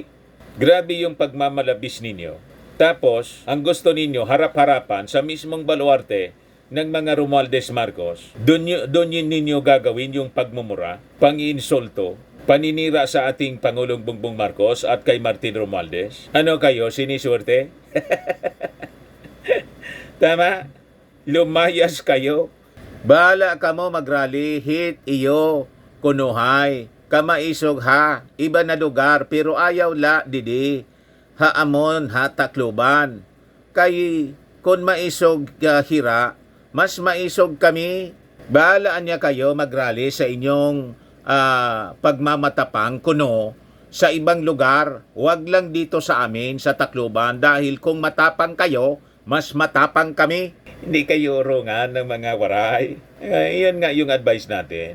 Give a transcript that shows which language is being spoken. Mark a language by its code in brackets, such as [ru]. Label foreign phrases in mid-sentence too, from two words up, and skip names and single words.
[tl] Grabe yung pagmamalabis ninyo. Tapos, ang gusto ninyo, harap-harapan sa mismong baluarte ng mga Romualdez Marcos, doon ninyo gagawin yung pagmumura, pang-insulto, paninira sa ating Pangulong Bongbong Marcos at kay Martin Romualdez. Ano kayo, siniswerte? Tama? Lumayas kayo. Bahala ka mo magrally, [war] hit iyo, kunuhay, kamaisog ha, iba na lugar, pero ayaw la didi, haamon ha Tacloban. Kay kung maisog hira, mas maisog kami. [tl] Bahalaan niya kayo magrally sa inyong pagmamatapang kuno sa ibang lugar. Huwag lang dito sa amin sa Tacloban dahil kung matapang kayo, mas matapang kami. Hindi kayo rongan ng mga waray. Iyon nga yung advice natin.